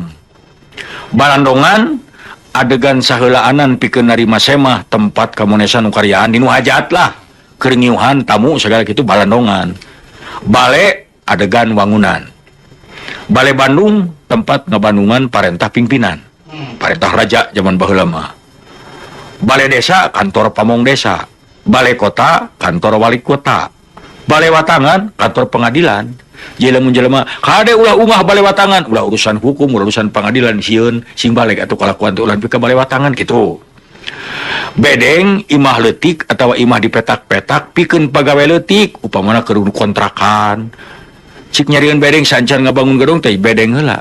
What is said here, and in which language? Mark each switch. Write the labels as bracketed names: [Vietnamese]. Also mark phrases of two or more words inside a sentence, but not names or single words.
[Sundanese] Balandongan adegan saheulaanan pikeun narima semah tempat kamonesan nu karyaan dinu hajat lah kerengiuhan tamu segala kitu balandongan. Bale adegan wangunan. Bale Bandung tempat ngabandungan parentah pimpinan, parentah raja zaman baheula mah. Bale desa kantor pamong desa. Bale kota kantor wali kota. Bale watangan kantor pengadilan. Jelema-jelema kade ulah umah bale watangan, ulah urusan hukum, ulah urusan pengadilan sieun sing balik atuh kalakuan teh ulah pika bale watangan kitu. Bedeng imah leutik atawa imah dipetak-petak pikeun pagawe leutik upamana keur kontrakan. Cik nyarieun bedeng sancan ngabangun gedung teh bedeng heula.